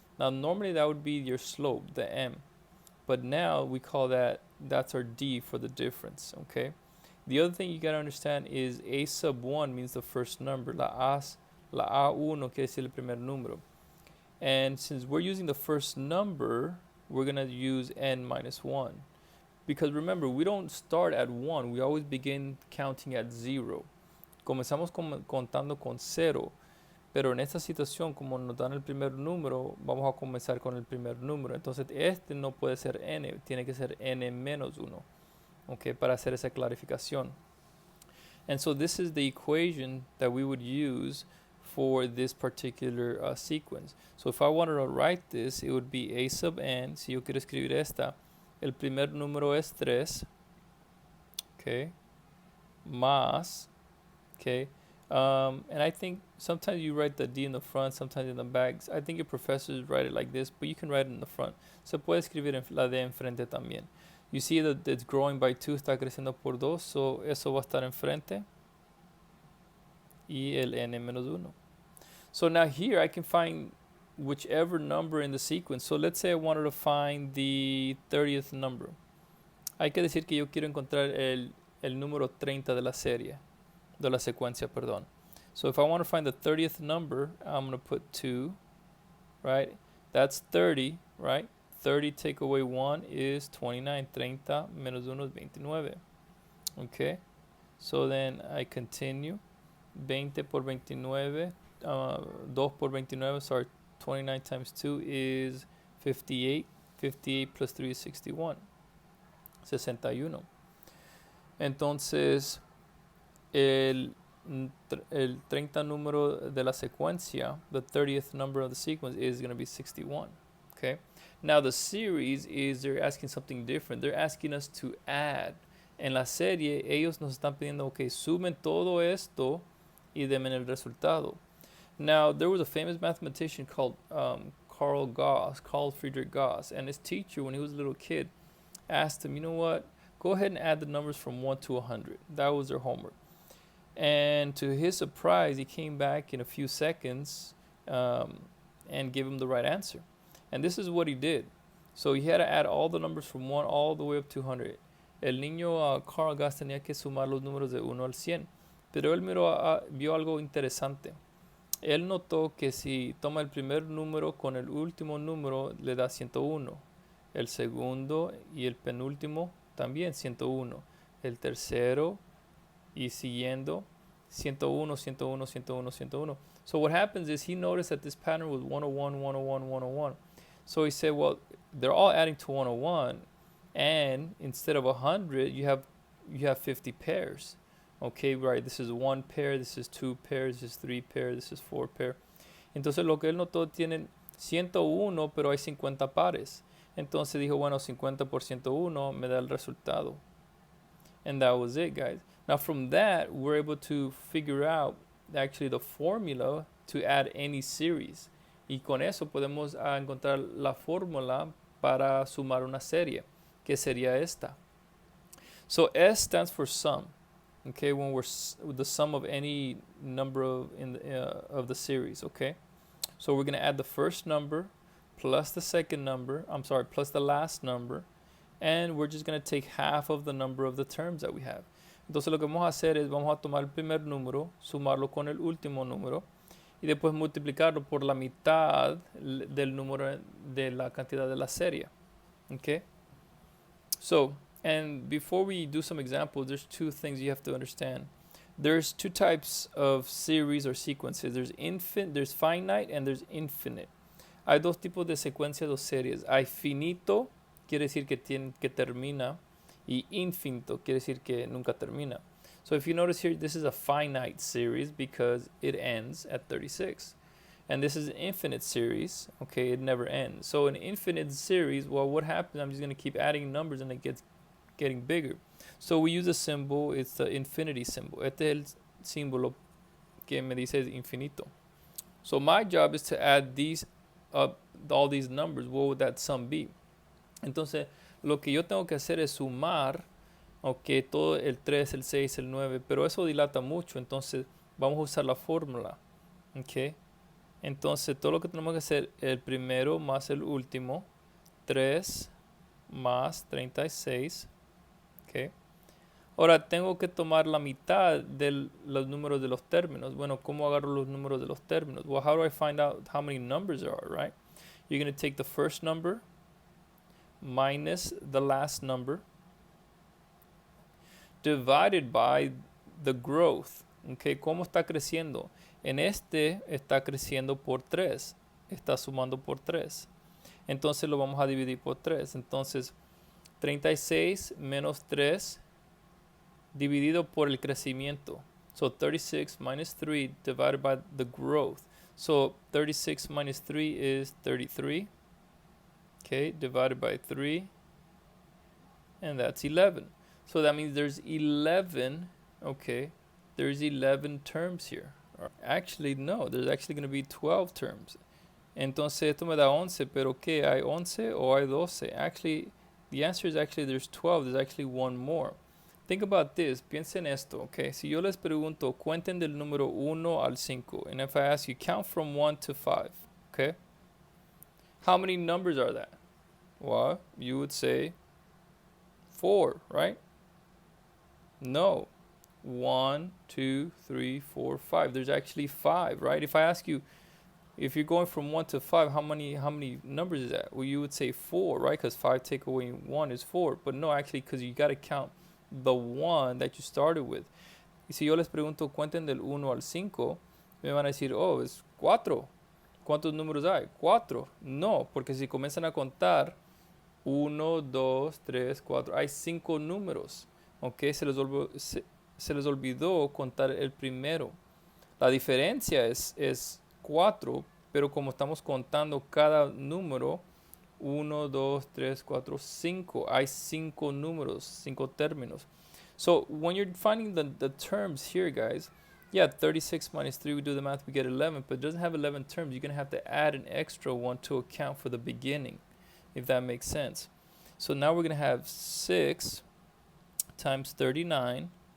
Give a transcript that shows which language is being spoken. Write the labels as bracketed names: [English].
[English] Now normally that would be your slope, the m. But now we call that's our d for the difference, okay? The other thing you got to understand is a sub 1 means the first number. [Spanish] La A1 quiere decir el primer número. [English] And since we're using the first number, we're going to use n minus 1. Because remember, we don't start at 1. We always begin counting at 0. [Spanish] Comenzamos contando con 0. Pero en esta situación, como nos dan el primer número, vamos a comenzar con el primer número. Entonces, este no puede ser n, tiene que ser n menos 1. Okay, para hacer esa clarificación. [English] And so this is the equation that we would use for this particular sequence. So if I wanted to write this, it would be a sub n. [Spanish] Si yo quiero escribir esta, el primer número es 3. Okay. Más. Okay. [English] And I think sometimes you write the d in the front, sometimes in the back. I think your professors write it like this, but you can write it in the front. [Spanish] Se puede escribir la d enfrente también. [English] You see that it's growing by 2, [Spanish] está creciendo por 2, [English] so [Spanish] eso va a estar enfrente. Y el n menos 1. [English] So now here I can find whichever number in the sequence. So let's say I wanted to find the 30th number. [Spanish] Hay que decir que yo quiero encontrar el número 30 de la serie, de la secuencia, perdón. [English] So if I want to find the 30th number, I'm going to put 2, right? That's 30, right? 30 take away 1 is 29. [Spanish] 30 menos 1 es 29. Okay. [English] So then I continue. 20 [Spanish] por [English] 29. 2 por 29. Sorry. 29 times 2 is 58. 58 plus 3 is 61. 61. [Spanish] Entonces, el 30 número de la secuencia, [English] the 30th number of the sequence is going to be 61. Okay. Now the series is they're asking something different. They're asking us to add. [Spanish] En la serie, ellos nos están pidiendo, okay, sumen todo esto y denme el resultado. [English] Now, there was a famous mathematician called Carl Friedrich Gauss, and his teacher, when he was a little kid, asked him, you know what, go ahead and add the numbers from 1 to 100. That was their homework. And to his surprise, he came back in a few seconds and gave him the right answer. And this is what he did. So he had to add all the numbers from 1 all the way up to 100. [Spanish] El niño Carl Gauss tenía que sumar los números de 1 al 100. Pero él vio algo interesante. Él notó que si toma el primer número con el último número, le da 101. El segundo y el penúltimo también 101. El tercero y siguiendo 101, 101, 101, 101. [English] So what happens is he noticed that this pattern was 101, 101, 101. So he said, well, they're all adding to 101, and instead of 100, you have 50 pairs. Okay, right, this is one pair, this is two pairs, this is three pairs, this is four pair. [Spanish] Entonces lo que él notó, tienen 101, pero hay 50 pares. Entonces dijo, bueno, 50 por 101 me da el resultado. [English] And that was it, guys. Now from that, we're able to figure out actually the formula to add any series. [Spanish] Y con eso podemos encontrar la fórmula para sumar una serie, que sería esta. [English] So S stands for sum. Okay, when we're the sum of any number of the series. Okay, so we're going to add the first number plus the second number. I'm sorry, plus the last number, and we're just going to take half of the number of the terms that we have. [Spanish] Entonces lo que vamos a hacer es vamos a tomar el primer número, sumarlo con el último número y después multiplicarlo por la mitad del número de la cantidad de la serie. [English] Okay, so. And before we do some examples, there's two things you have to understand. There's two types of series or sequences. There's finite and there's infinite. [Spanish] Hay dos tipos de secuencias o series. Hay finito, quiere decir que termina, y infinito, quiere decir que nunca termina. [English] So if you notice here, this is a finite series because it ends at 36. And this is an infinite series, okay, it never ends. So an infinite series, well, what happens, I'm just going to keep adding numbers and it gets getting bigger. So we use a symbol, it's the infinity symbol. [Spanish] Este es el símbolo que me dice infinito. [English] So my job is to add these up, all these numbers. What would that sum be? [Spanish] Entonces, lo que yo tengo que hacer es sumar, ok, todo el 3, el 6, el 9, pero eso dilata mucho, entonces vamos a usar la fórmula, ok. Entonces, todo lo que tenemos que hacer, el primero más el último, 3 más 36, okay. Ahora tengo que tomar la mitad de los números de los términos. Bueno, ¿cómo agarro los números de los términos? [English] Well, how do I find out how many numbers there are, right? You're going to take the first number minus the last number divided by the growth. [Spanish] Okay, ¿cómo está creciendo? En este está creciendo por 3. Está sumando por 3. Entonces lo vamos a dividir por 3. Entonces 36 menos 3 dividido por el crecimiento. [English] So 36 minus 3 divided by the growth. So 36 minus 3 is 33. Okay, divided by 3. And that's 11. So that means there's 11. Okay, there's 11 terms here. Actually, no, there's actually going to be 12 terms. [Spanish] Entonces esto me da 11, pero ¿qué? ¿Hay 11 o hay 12? [English] Actually, the answer is actually there's 12. There's actually one more. Think about this. [Spanish] Piensen esto, [English] okay? [Spanish] Si yo les pregunto, cuenten del número 1 al 5. [English] And if I ask you, count from 1 to 5, okay? How many numbers are that? Well, you would say 4, right? No. 1, 2, 3, 4, 5. There's actually 5, right? If I ask you, if you're going from 1 to 5, how many numbers is that? Well, you would say 4, right? Because 5 take away 1 is 4. But no, actually, because you got to count the 1 that you started with. [Spanish] Y si yo les pregunto, cuenten del 1 al 5, me van a decir, oh, es 4. ¿Cuántos números hay? 4. No, porque si comienzan a contar 1, 2, 3, 4, hay 5 números. Ok, se les olvidó contar el primero. La diferencia es 4, pero como estamos contando cada número, 1, 2, 3, 4, 5. Hay 5 números, 5 términos. [English] So when you're finding the terms here, guys, yeah, 36 minus 3, we do the math, we get 11, but it doesn't have 11 terms. You're going to have to add an extra one to account for the beginning, if that makes sense. So now we're going to have 6 times 39.